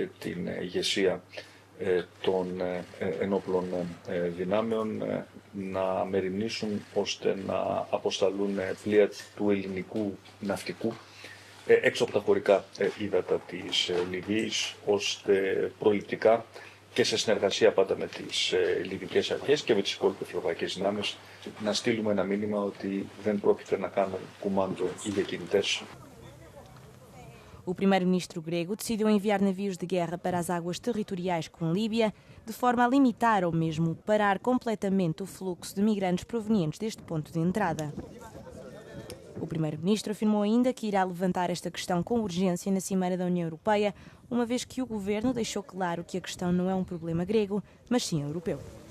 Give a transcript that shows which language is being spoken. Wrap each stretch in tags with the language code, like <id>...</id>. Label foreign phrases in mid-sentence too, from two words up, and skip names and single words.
<el>την ηγεσία των ενόπλων δυνάμεων να μεριμνήσουν ώστε να αποσταλούν πλοία του ελληνικού ναυτικού έξω από τα χωρικά ύδατα της Λιβύης, ώστε προληπτικά και σε συνεργασία πάντα με τις λιβικές αρχές και με τις υπόλοιπες ευρωπαϊκές δυνάμεις να στείλουμε ένα μήνυμα ότι δεν πρόκειται να κάνουν κουμάντο οι διακινητές.</el> <pt>O primeiro-ministro grego decidiu enviar navios de guerra para as águas territoriais com Líbia, de forma a limitar ou mesmo parar completamente o fluxo de migrantes provenientes deste ponto de entrada. O primeiro-ministro afirmou ainda que irá levantar esta questão com urgência na Cimeira da União Europeia, uma vez que o governo deixou claro que a questão não é um problema grego, mas sim europeu.</pt>